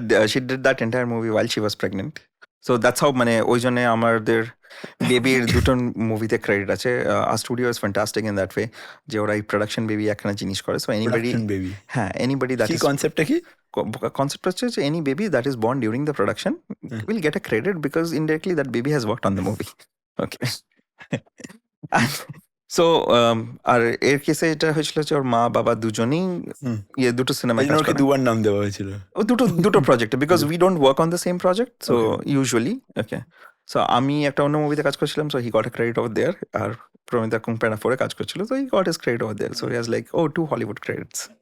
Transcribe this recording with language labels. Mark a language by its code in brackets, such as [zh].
[en] She did that entire movie while she was pregnant. So that's how [bn] মানে ওই জন্য আমাদের বেবির দুটো মুভিতে ক্রেডিট আছে। আর [en] studio is fantastic in that way [bn] যে ওরা এই প্রোডাকশন বেবি একখানা জিনিস করে। [en] So anybody, Production baby. হ্যাঁ, anybody that [bn] কি [en] is [bn] কনসেপ্টটা কি? [en] concept [bn] হচ্ছে যে [en] any baby that is born during the production will get a credit because indirectly that baby has worked on the movie. Okay. [bn] So আর এর কেসে এটা হয়েছিল যে ওর মা বাবা দুজনেই ইয়ে দুটো সিনেমায় এই জন্য কাজ ওকে করে। দুবার নাম দেওয়া হয়েছিল। ও দুটো প্রজেক্টে, [en] Because we don't work on the same project, so usually. Okay, so [bn] আমি একটা অন্য মুভিতে কাজ করছিলাম, [en] so he got a credit over there, [bn] আর Promita কুং panda 4 কাজ করছিল, [en] So he got his credit over there, so he has like 2 Hollywood credits.